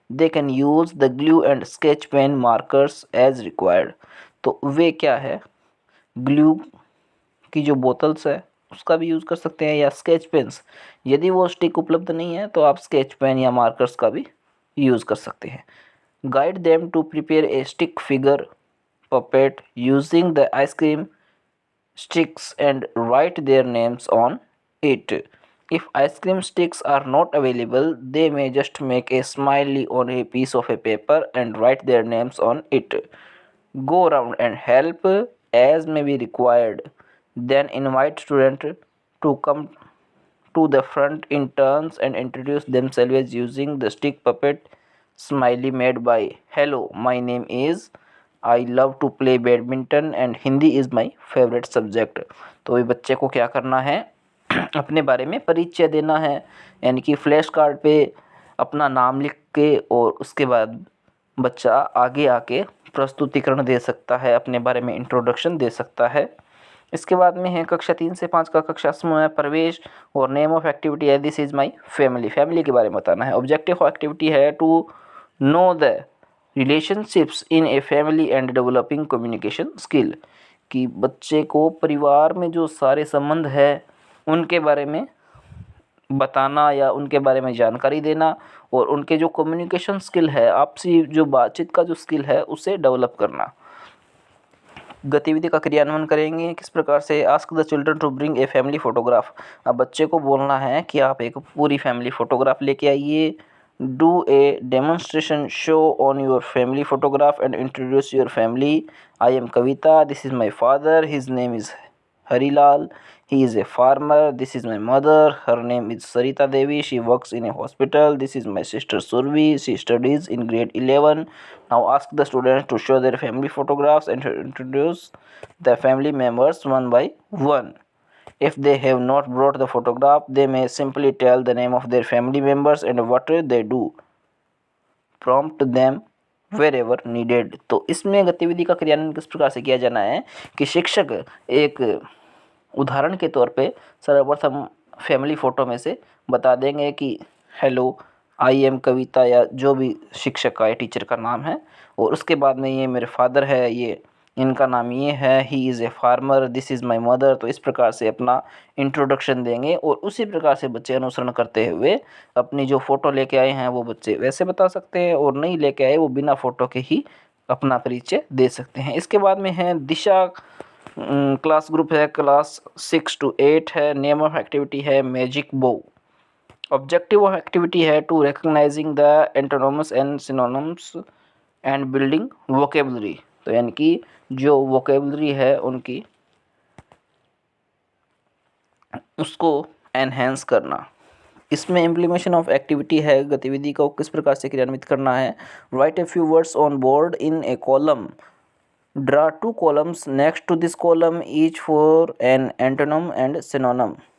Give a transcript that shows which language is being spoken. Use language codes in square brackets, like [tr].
[en] they can use the glue and sketch pen markers as required, [hi] तो वे क्या है, glue की जो बोतल्स है उसका भी यूज़ कर सकते हैं या स्केच पेन्स, यदि वो स्टिक उपलब्ध नहीं है तो आप स्केच पेन या मार्कर्स का भी यूज़ कर सकते हैं। [en] Guide them to prepare a stick figure puppet using the ice cream sticks and write their names on it. If ice cream sticks are not available, they may just make a smiley on a piece of a paper and write their names on it. Go around and help as may be required. Then invite students to come to the front in turns and introduce themselves using the stick puppet smiley made by hello, my name is, I love to play badminton and Hindi is my favourite subject. [hi] तो ये बच्चे को क्या करना है, अपने बारे में परिचय देना है, यानी कि फ्लैश कार्ड पे अपना नाम लिख के और उसके बाद बच्चा आगे आके प्रस्तुतिकरण दे सकता है, अपने बारे में इंट्रोडक्शन दे सकता है। इसके बाद में है कक्षा 3 से 5 का कक्षा समूह है प्रवेश और [en] name of activity [hi] है [en] this is my family, [hi] family के बारे में बताना है। [en] objective of activity [hi] है [en] to know the relationships in a family and developing communication skill, [hi] कि बच्चे को परिवार में जो सारे संबंध है उनके बारे में बताना या उनके बारे में जानकारी देना और उनके जो कम्युनिकेशन स्किल है, आपसी जो बातचीत का जो स्किल है उसे डेवलप करना। गतिविधि का क्रियान्वयन करेंगे किस प्रकार से, [en] ask the children to bring a family photograph, [hi] अब बच्चे को बोलना है कि आप एक पूरी फैमिली फोटोग्राफ लेके आइए। [en] Do a demonstration show on your family photograph and introduce your family. I am Kavita. This is my father. His name is Harilal. He is a farmer. This is my mother. Her name is Sarita Devi. She works in a hospital. This is my sister Survi. She studies in grade 11. Now ask the students to show their family photographs and to introduce the family members one by one. If they have not brought the photograph, they may simply tell the name of their family members and what they do. Prompt them wherever needed. [hi] तो इसमें गतिविधि का क्रियान्वयन किस प्रकार से किया जाना है कि शिक्षक एक उदाहरण के तौर पे सर्वप्रथम फैमिली फ़ोटो में से बता देंगे कि [en] hello I am Kavita [hi] या जो भी शिक्षक का या टीचर का नाम है, और उसके बाद में ये मेरे फादर है, ये इनका नाम ये है, [en] He is a farmer, this is my mother. [hi] तो इस प्रकार से अपना इंट्रोडक्शन देंगे और उसी प्रकार से बच्चे अनुसरण करते हुए अपनी जो फ़ोटो लेके आए हैं वो बच्चे वैसे बता सकते हैं, और नहीं लेके आए वो बिना फ़ोटो के ही अपना परिचय दे सकते हैं। इसके बाद में है दिशा क्लास ग्रुप है, क्लास 6 to 8 है। [en] Name of activity है magic bow. Objective of activity है to recognizing the antonyms and synonyms and building vocabulary. [hi] तो यानी कि जो वोकेबलरी है उनकी उसको एनहेंस करना। इसमें [en] implementation of activity [hi] है, गतिविधि को किस प्रकार से क्रियान्वित करना है। [en] Write a few words on board in a column, draw 2 columns next to this column each for an antonym and synonym।